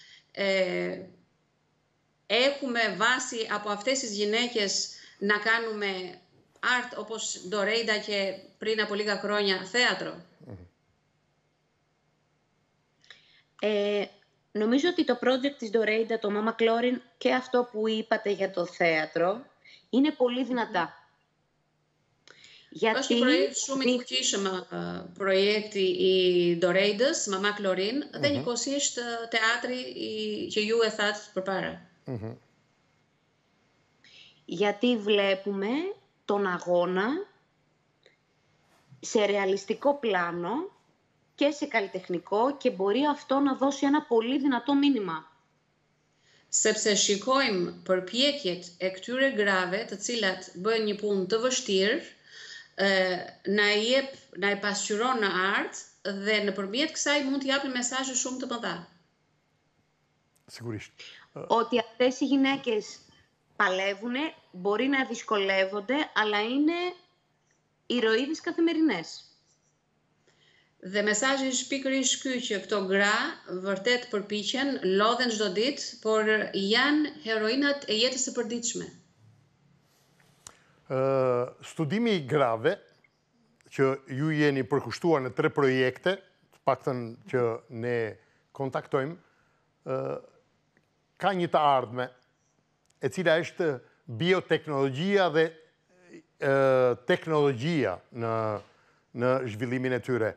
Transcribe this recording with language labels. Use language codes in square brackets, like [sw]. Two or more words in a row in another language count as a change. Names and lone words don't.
[el] Έχουμε βάση από αυτές τις γυναίκες να κάνουμε art όπως Dorenda και πριν από λίγα χρόνια θέατρο. Νομίζω ότι το project της Dorenda, το Mama Klorin και αυτό που είπατε για το θέατρο είναι πολύ δυνατά. [sq] Është një projekt shumë I fuqishëm projekti I Dorendës, Mama Klorin, dhe njëkohësisht teatri që ju e thatë përpara. [el] Γιατί βλέπουμε τον αγώνα σε ρεαλιστικό πλάνο και σε καλλιτεχνικό και μπορεί αυτό να δώσει ένα πολύ δυνατό μήνυμα. [sq] Sepse shikojmë përpjekjet e këtyre grave, të cilat bëjnë një punë të vështirë, na e pasqyron në art dhe nëpërmjet kësaj mund të japin mesazhe shumë të mëdha. Sigurisht. [el] Ότι αυτές οι γυναίκες παλεύουν, μπορεί να δυσκολεύονται, αλλά είναι ηρωίδες καθημερινές. [sq] Dhe mesazhi është pikërisht ky që këto gra vërtet përpiqen, lodhen çdo ditë, por janë heroinat e jetës së përditshme. Studimi I grave, që ju jeni përkushtuar në 3 projekte, të paktën që ne kontaktojmë, ka një të ardhme, e cila është bioteknologjia dhe teknologjia në zhvillimin e tyre.